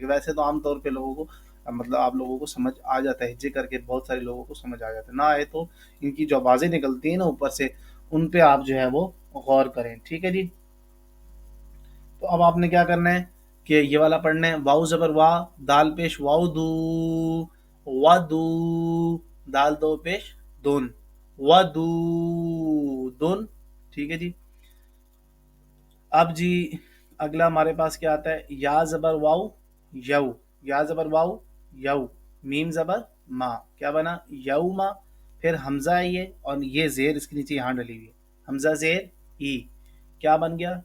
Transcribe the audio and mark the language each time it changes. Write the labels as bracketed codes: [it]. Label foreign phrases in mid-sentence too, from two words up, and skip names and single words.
[ur] ویسے تو عام طور پہ لوگوں کو مطلب آپ لوگوں کو سمجھ آ جاتا ہے، ہجے کر کے بہت سارے لوگوں کو سمجھ آ جاتا ہے. نہ آئے تو ان کی جو آوازیں نکلتی ہیں نا اوپر سے، ان پہ آپ جو ہے وہ غور کریں. ٹھیک ہے جی. تو اب آپ نے کیا کرنا ہے کہ یہ والا پڑھنا ہے، واؤ زبر وا، دال پیش واؤ دو، وا دو، دال دو پیش دون، وا دو دون. ٹھیک ہے جی. اب جی اگلا ہمارے پاس کیا آتا ہے؟ یا زبر واؤ یو، یا زبر واؤ یو، میم زبر ما، کیا بنا؟ یو ما. پھر حمزہ ہے یہ، اور یہ زیر اس کے نیچے یہاں ڈلی ہوئی ہے، حمزہ زیر ای، کیا بن گیا؟